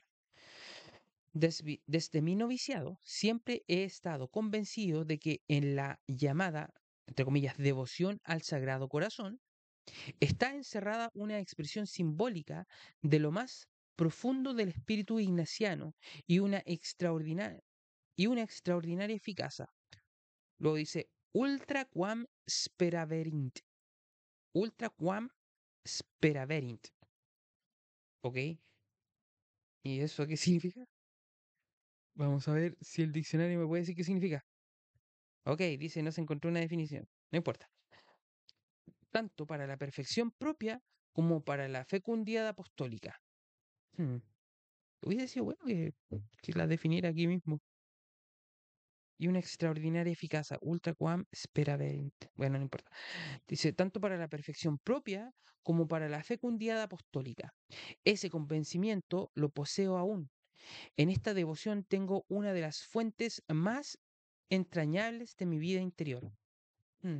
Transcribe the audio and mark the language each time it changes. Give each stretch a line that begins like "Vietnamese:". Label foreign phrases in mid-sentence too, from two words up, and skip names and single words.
Spanish: Desde mi noviciado siempre he estado convencido de que en la llamada, entre comillas, devoción al Sagrado Corazón, está encerrada una expresión simbólica de lo más profundo del espíritu ignaciano y una extraordinaria eficacia. Luego dice,
Latin: ultra quam speraverint,
Spanish: ¿ok? ¿Y eso qué significa? Vamos a ver si el diccionario me puede decir qué significa. Ok, dice, no se encontró una definición. No importa. Tanto para la perfección propia como para la fecundidad apostólica. Hmm. Hubiese sido bueno que la definiera aquí mismo. Y una extraordinaria eficacia,
Latin: ultra quam speraverint.
Spanish: Bueno, no importa. Dice, tanto para la perfección propia como para la fecundidad apostólica. Ese convencimiento lo poseo aún. En esta devoción tengo una de las fuentes más entrañables de mi vida interior. Hmm.